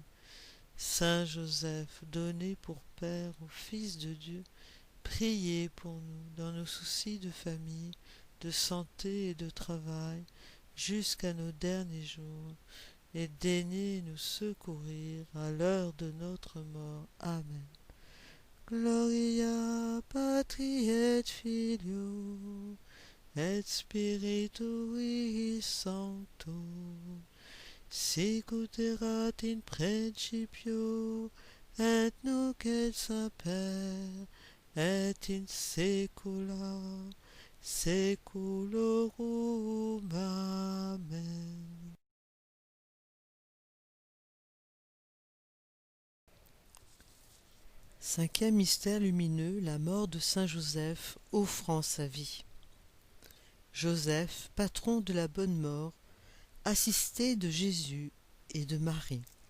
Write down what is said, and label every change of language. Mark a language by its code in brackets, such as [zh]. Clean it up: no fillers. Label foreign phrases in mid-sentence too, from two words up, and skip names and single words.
[fr] Saint Joseph, donné pour Père au Fils de Dieu, priez pour nous dans nos soucis de famille, de santé et de travail, jusqu'à nos derniers jours, et daignez nous secourir à l'heure de notre mort. Amen. [la] Gloria Patri et Filio et Spiritui Sancto, sicut erat in principio et nunc et semper et in saecula saeculorum. Amen. [fr] Cinquième mystère lumineux, la mort de Saint Joseph offrant sa vie. Joseph, patron de la bonne mort, assisté de Jésus et de Marie.